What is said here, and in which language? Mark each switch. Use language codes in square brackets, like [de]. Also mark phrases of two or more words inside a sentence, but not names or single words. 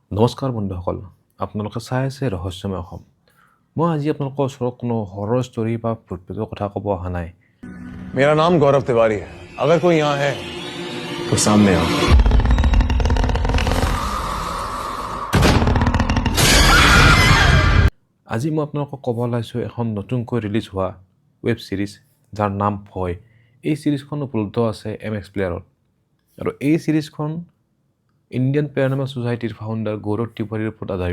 [as] নমস্কাৰ বন্ধুসকল, আপোনালোকে চাই আছে ৰহস্যময় অসম। মই আজি আপোনালোকৰ ওচৰত কোনো [en] horror story [as] বা ভূত-প্ৰেতৰ কথা ক'ব অহা নাই। [hi] मेरा नाम गौरव तिवारी है। अगर कोई यहाँ है तो सामने आओ। [as] আজি মই আপোনালোকক ক'ব ওলাইছোঁ এখন নতুনকৈ ৰিলিজ হোৱা [en] web series [as] যাৰ নাম ভয়। এই ছিৰিজখন উপলব্ধ আছে MX প্লেয়াৰত আৰু এই ছিৰিজখন ইণ্ডিয়ান পেৰানৰ্মেল ছ'চাইটিৰ ফাউণ্ডাৰ গৌৰৱ তিৱাৰীৰ ওপৰত আধাৰিত।